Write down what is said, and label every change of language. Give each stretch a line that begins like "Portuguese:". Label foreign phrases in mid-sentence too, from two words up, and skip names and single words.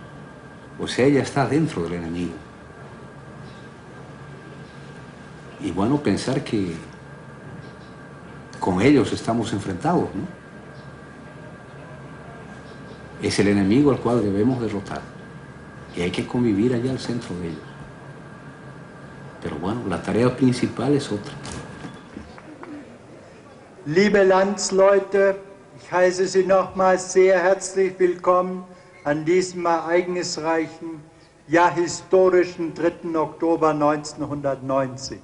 Spanish: O sea, ella está dentro del enemigo. Y bueno, pensar que con ellos estamos enfrentados, ¿no? Es el enemigo al cual debemos derrotar y hay que convivir allá al centro de ellos. Pero bueno, la tarea principal es otra.
German: Liebe Landsleute, ich heiße Sie nochmals sehr herzlich willkommen an diesem ereignisreichen, ja historischen 3. Oktober 1990.